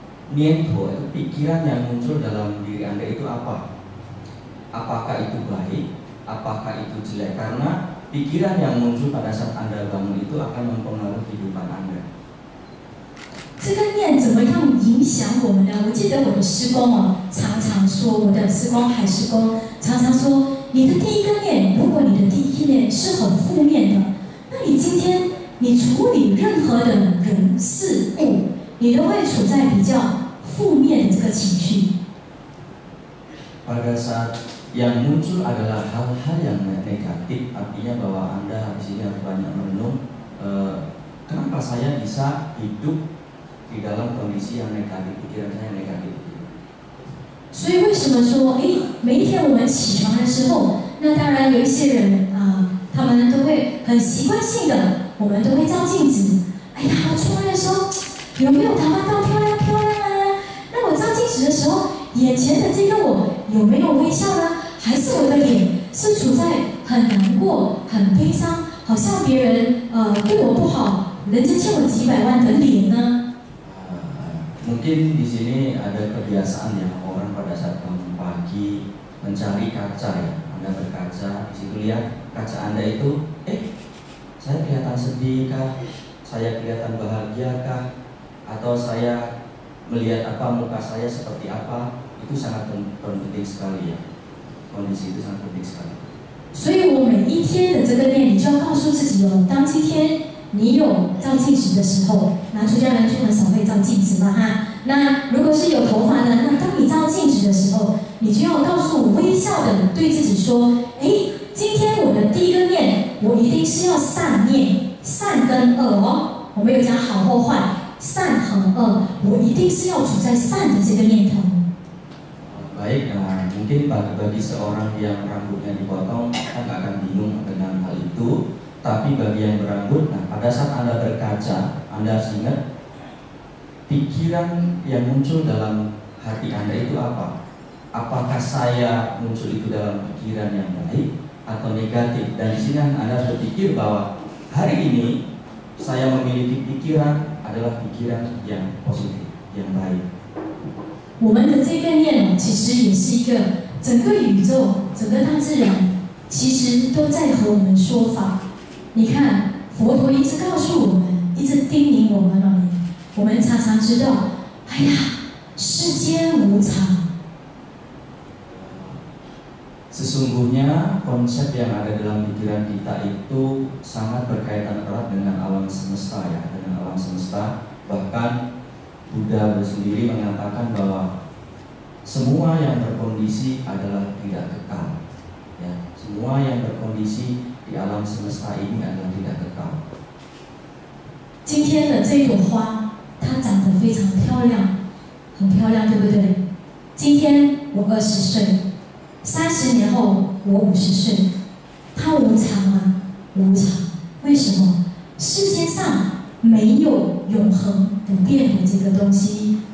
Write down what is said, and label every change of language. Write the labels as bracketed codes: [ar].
[id] Niento itu pikiran yang muncul dalam diri Anda itu apa? Apakah itu baik? Apakah itu jelek? Karena pikiran yang muncul pada saat Anda bangun itu akan mempengaruhi kehidupan Anda. [zh] 这个念怎么样影响我们呢？我记得我的师公常常说，我的师公海师公常常说，你的第一个念，如果你的第一念是很负面的，那你今天你处理任何的人事物，你都会处在比较负面的这个情绪。 [id] Pada saat yang muncul adalah hal-hal yang negatif, artinya bahwa Anda di sini harus banyak merenung. Kenapa saya bisa hidup di dalam kondisi yang negatif, pikiran saya negatif? [zh] 所以为什么说，每一天我们起床的时候，那当然有一些人他们都会很习惯性的，我们都会照镜子。哎呀，我出来的时候有没有打扮到漂亮啊？那我照镜子的时候，眼前的这个我有没有微笑呢？还是我的脸是处在很难过、很悲伤，好像别人对我不好，人家欠我几百万的脸呢？ [id] Mungkin di sini ada kebiasaan ya orang pada saat bangun pagi mencari kaca ya. Anda berkaca, di situ lihat kaca Anda itu, saya kelihatan sedih kah? Saya kelihatan bahagia kah? Atau saya melihat apa muka saya seperti apa? Itu sangat penting sekali ya. Kondisi itu sangat penting sekali. [zh] 所以我每一天的这个念，你就要告诉自己当今天你有照镜子的时候，那出家人就很少会照镜子嘛哈。那如果是有头发的，那当你照镜子的时候，你就要告诉微笑的对自己说，今天我的第一个念，我一定是要善念，善跟恶我们有讲好或坏，善和恶，我一定是要处在善的这个念头。 [id] Baik, mungkin bagi seorang yang rambutnya dipotong, kita nggak akan bingung dengan hal itu. Tapi bagi yang berambut, nah pada saat Anda berkaca, Anda harus ingat pikiran yang muncul dalam hati Anda itu apa? Apakah saya muncul itu dalam pikiran yang baik atau negatif? Dan di sini Anda harus berpikir bahwa hari ini saya memiliki pikiran adalah pikiran yang positif, yang baik. [zh] 我们的这个念其实也是一个整个宇宙、整个大自然，其实都在和我们说法。你看，佛陀一直告诉我们，一直叮咛我们了。我们常常知道，哎呀，世间无常。 [id] Sesungguhnya konsep yang ada dalam pikiran kita itu sangat berkaitan erat dengan alam semesta ya, dengan alam semesta. Bahkan Buddha sendiri mengatakan bahwa semua yang berkondisi adalah tidak kekal. Ya, semua yang berkondisi di alam semesta ini adalah tidak kekal. [zh] 今天的这朵花，它长得非常漂亮，很漂亮，对不对？今天我20岁。30年后，我50岁，它无常吗？无常。为什么？世间上没有永恒不变的这个东西。